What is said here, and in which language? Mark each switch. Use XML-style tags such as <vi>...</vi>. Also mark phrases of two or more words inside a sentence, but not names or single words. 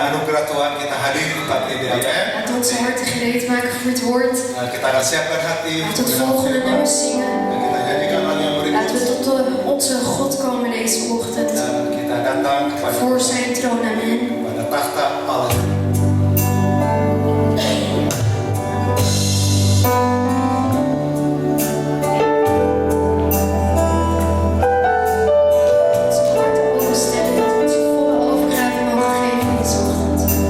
<id>anugerah Tuhan kita hadir di pagi ini. Amin.</id> <nl>Laten we onze harten gereed maken voor het woord.</nl> <id>Dan kita akan siapkan hati</id> <nl>Laten we het volgende nummer zingen.</nl> <id>dan kita nyanyikan lagu yang</id> <nl>Laten we</nl> <id>berikut.</id> <nl>tot onze God komen deze ochtend.</nl> <id>Dan kita datang</id> <nl>Voor zijn troon, amen.</nl> <id>pada tahta Allah.</id> <nl>Onze harten openstellen dat we onze volle overgave mogen geven deze ochtend.</nl>